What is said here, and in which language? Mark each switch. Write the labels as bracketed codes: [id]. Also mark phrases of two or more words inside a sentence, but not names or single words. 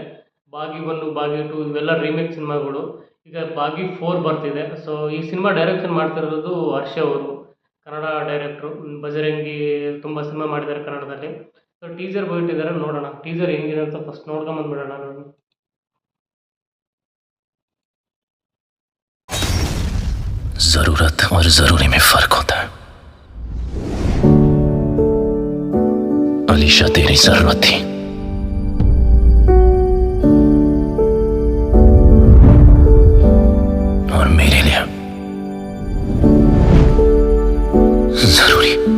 [kn] ಬಾಗಿ ಒನ್ ಬಾಗಿ ಟು ಇವೆಲ್ಲ ರೀಮೇಕ್ ಸಿನಿಮಾಗಳು. ಈಗ ಬಾಗಿ ಫೋರ್ ಬರ್ತಿದೆ. ಸೊ ಈ ಸಿನಿಮಾ ಡೈರೆಕ್ಷನ್ ಮಾಡ್ತಿರೋದು ಹರ್ಷ ಅವರು, ಕನ್ನಡ ಡೈರೆಕ್ಟ್ರು. ಬಜರಂಗಿ ತುಂಬ ಸಿನಿಮಾ ಮಾಡಿದ್ದಾರೆ ಕನ್ನಡದಲ್ಲಿ. ಸೊ ಟೀಸರ್ ಬಿಟ್ಟಿದ್ದಾರೆ, ನೋಡೋಣ ಟೀಸರ್ ಹೆಂಗಿದೆ ಅಂತ ಫಸ್ಟ್ ನೋಡ್ಕೊಂಬಂದ್ಬಿಡೋಣ ನಾನು. [hi] जरूरत और जरूरी में फर्क होता है। अलीशा तेरी जरूरत थी, और मेरे लिए जरूरी।